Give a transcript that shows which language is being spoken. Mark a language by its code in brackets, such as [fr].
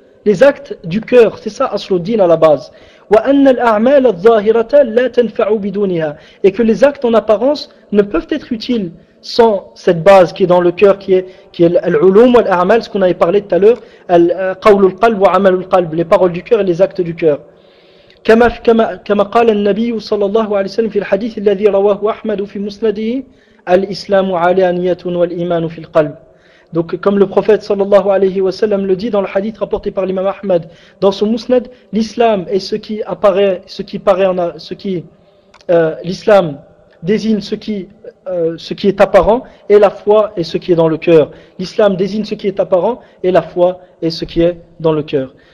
[fr] les actes du cœur, c'est ça Asluddin à la base. Et que les actes en apparence ne peuvent être utiles sans cette base qui est dans le cœur, qui est l'ulum ou l'a'mal, ce qu'on avait parlé tout à l'heure, [ar] qawl al-qalb wa amal al-qalb, [fr] les paroles du cœur et les actes du cœur. [ar] كما قال النبي صلى الله عليه وسلم في الحديث الذي رواه أحمد في مسنده الإسلام علانية والإيمان في القلب. [fr] Donc comme le prophète sallallahu alayhi wa sallam le dit dans le hadith rapporté par l'imam Ahmad dans son musnad, l'islam est ce qui apparaît, ce qui paraît en ce qui l'islam désigne ce qui est apparent et la foi est ce qui est dans le cœur. L'islam désigne ce qui est apparent et la foi est ce qui est dans le cœur.